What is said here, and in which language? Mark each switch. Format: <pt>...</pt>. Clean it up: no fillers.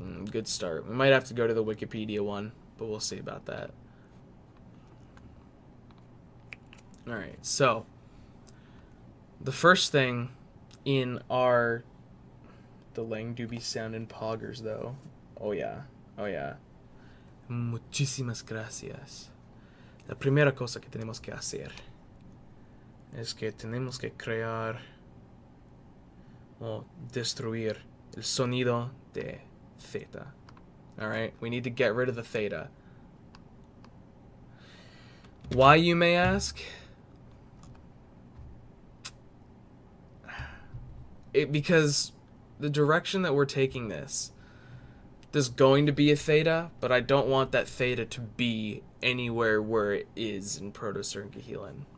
<en>Good start. We might have to go to the Wikipedia one, but we'll see about that. Alright, so the first thing in the Lang do be sounding poggers, though. Oh yeah.</en> <es>Muchísimas gracias. La primera cosa que tenemos que hacer es que tenemos que crear o destruir el sonido de theta.</es> <en>Alright, we need to get rid of the theta. Why, you may ask? Because the direction that we're taking this, there's going to be a theta, but I don't want that theta to be anywhere where it is in Proto Sern Cahilan.</en>